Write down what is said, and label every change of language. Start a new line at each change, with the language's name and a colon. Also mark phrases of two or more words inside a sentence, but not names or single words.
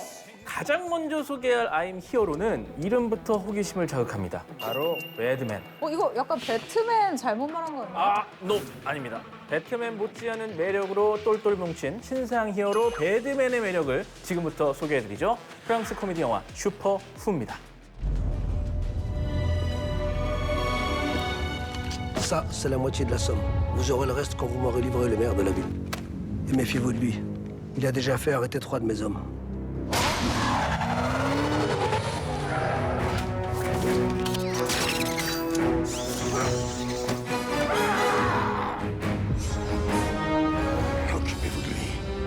Korean: 가장 먼저 소개할 I'm 히어로는 이름부터 호기심을 자극합니다. 바로 배드맨. 이거 약간 배트맨 잘못 말한 거 아니에요? 노 아닙니다. 배트맨 못지않은 매력으로 똘똘 뭉친 신상 히어로 배드맨의 매력을 지금부터 소개해드리죠. 프랑스 코미디 영화 슈퍼 후입니다.
French: Ça, c'est la moitié de la somme. Vous aurez le reste quand vous m'aurez livré le maire de la ville. Et méfiez-vous de lui. Il a déjà fait arrêter 3 de mes hommes. Occupez-vous de lui.